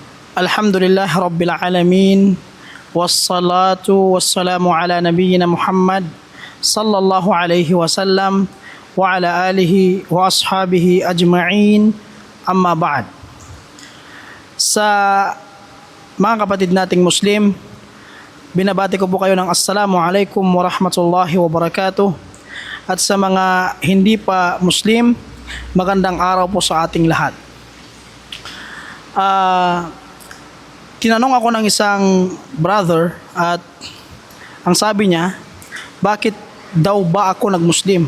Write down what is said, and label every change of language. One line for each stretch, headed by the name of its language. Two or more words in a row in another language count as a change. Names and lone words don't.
Arabic: الحمد لله رب العالمين والصلاة والسلام على نبينا محمد صلى الله عليه وسلم وعلى آله وأصحابه أجمعين. أما بعد.
Filipino: Sa mga kapatid nating Muslim, binabati ko po kayo ng
Arabic: السلام عليكم ورحمة الله وبركاته.
Filipino: At sa mga hindi pa Muslim, magandang araw po sa ating lahat. Tinanong ako ng isang brother at ang sabi niya, bakit daw ba ako nag-Muslim?